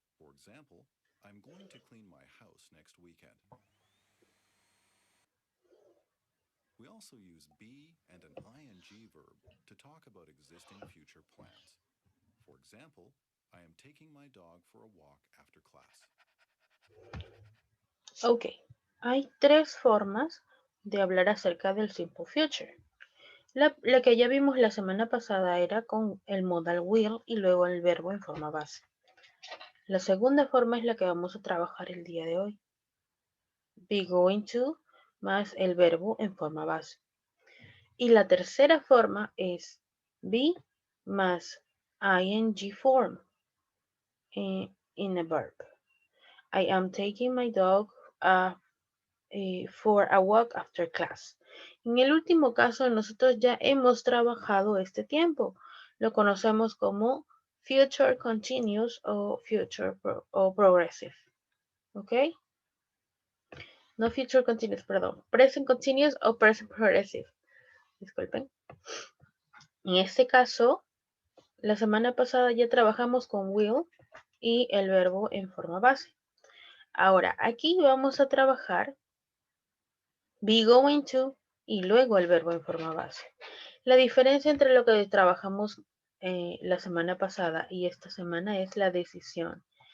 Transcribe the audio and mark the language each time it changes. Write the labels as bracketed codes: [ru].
[en] For example, I'm going to clean my house next weekend. We also use be and an ing verb to talk about existing future plans. For example, I am taking my dog for a walk after class. [es] Ok, hay tres formas de hablar acerca del simple future. La que ya vimos la semana pasada era con el modal will y luego el verbo en forma base. La segunda forma es la que vamos a trabajar el día de hoy. Be going to más el verbo en forma base. Y la tercera forma es be más [en] ing form in a verb. I am taking my dog for a walk after class. [es] En el último caso, nosotros ya hemos trabajado este tiempo. Lo conocemos como future continuous o o progressive. ¿Ok? No future continuous, perdón. Present continuous o present progressive. Disculpen. En este caso, la semana pasada ya trabajamos con will y el verbo en forma base. Ahora, aquí vamos a trabajar be going to y luego el verbo en forma base. La diferencia entre lo que trabajamos la semana pasada y esta semana es la decisión.